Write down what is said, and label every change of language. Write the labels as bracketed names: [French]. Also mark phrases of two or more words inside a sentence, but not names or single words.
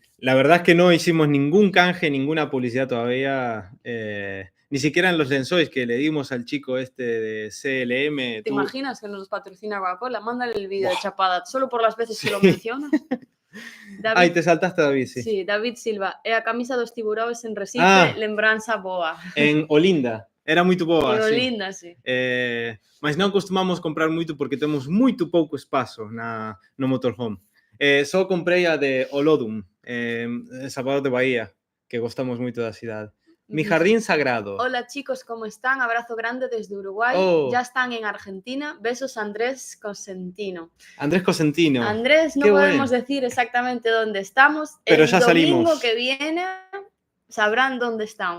[Spanish] La verdad es que no hicimos ningún canje, ninguna publicidad todavía. Ni siquiera en los lenzois que le dimos al chico este de CLM. ¿Te imaginas que nos patrocina Coca-Cola? Mándale el vídeo de chapada, solo por las veces que lo mencionas. David, te saltaste, David, sí. [Portuguese] Sí, David Silva. A camisa dos [Spanish] tiburones en [Portuguese] Recife, lembranza boa. En Olinda. Era muito boa, [Spanish] en Olinda, sí. [Portuguese] Mas não costumamos comprar muito porque temos muito pouco espaço no motorhome. Só comprei a de Olodum, Salvador de Bahía, que gostamos muito da cidade. [Spanish] Mi jardín sagrado. Hola chicos, ¿cómo están? Abrazo grande desde Uruguay. Ya están en Argentina. Besos Andrés Cosentino. Andrés Cosentino. Andrés, no podemos decir exactamente dónde estamos. Pero ya domingo salimos. Que viene sabrán dónde estamos.